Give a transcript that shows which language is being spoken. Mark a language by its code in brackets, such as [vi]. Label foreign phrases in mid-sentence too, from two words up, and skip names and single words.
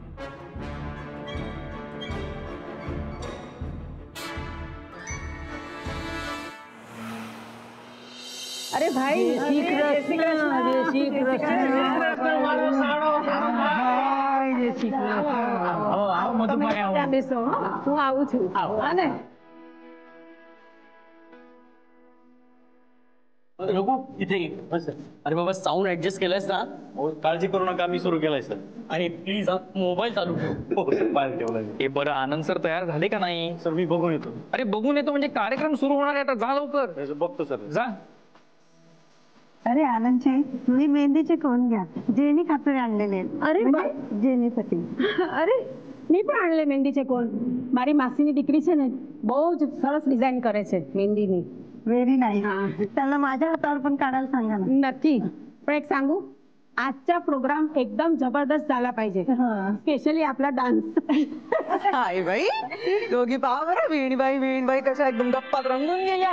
[gu] અરે ભાઈ, તું आવું છું. [mr] रघु इथे बस. अरे बाबा, [en] sound adjust [mr] केलंयस ना? काळजी करू नका, मी सुरू केलाय सर. आणि प्लीज मोबाईल चालू ठेव. हे बरं, आनंद सर तयार झाले का नाही? सर मी बघून येतो. अरे बघून येतो म्हणजे कार्यक्रम सुरू होणार आहे आता, जा लवकर. बघतो सर. जा. अरे आनंदचे, तुम्ही मेहंदीचे कोण घ्या, जेनी खातर आणलेले. अरे जेनीसाठी. अरे मी પણ आणले मेहंदीचे कोण. [gu] મારી માસીની દીકરી છે ને, બહુ જ સરસ ડિઝાઇન કરે છે मेहंदीની. [en] very nice. [mr] त्यांना माझ्या हातावर पण काढायला सांगा ना. नक्की. पण एक सांगू, आजचा प्रोग्राम एकदम जबरदस्त झाला पाहिजे, स्पेशली आपला डान्स. हाय बाई, दोघी पहा बरं, वीणबाई कशा एकदम गप्पात रंगून गेल्या.